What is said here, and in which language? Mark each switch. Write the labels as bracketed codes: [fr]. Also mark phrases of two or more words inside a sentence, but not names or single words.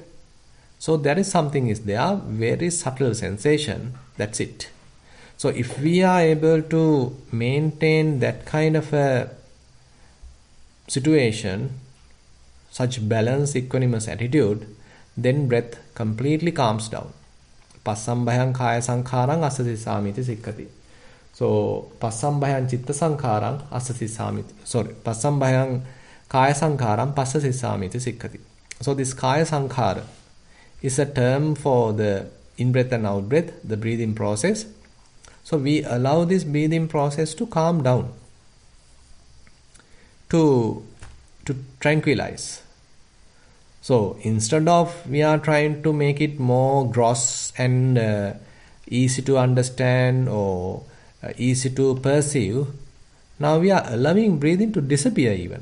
[en] So there is something is there, very subtle sensation, that's it. So if we are able to maintain that kind of a situation, such balanced, equanimous attitude, then breath completely calms down. [pi] Passambhayang kaya sankharang asasisamiti sikkati. So passambhayang chitta sankharang asasisamiti. Sorry, passambhayang kaya sankharang passasisamiti sikkati. [en] So this [pi] kaya sankhara [en] is a term for the in-breath and out-breath, the breathing process. So we allow this breathing process to calm down, to tranquilize. So instead of we are trying to make it more gross and easy to understand or easy to perceive, now we are allowing breathing to disappear even.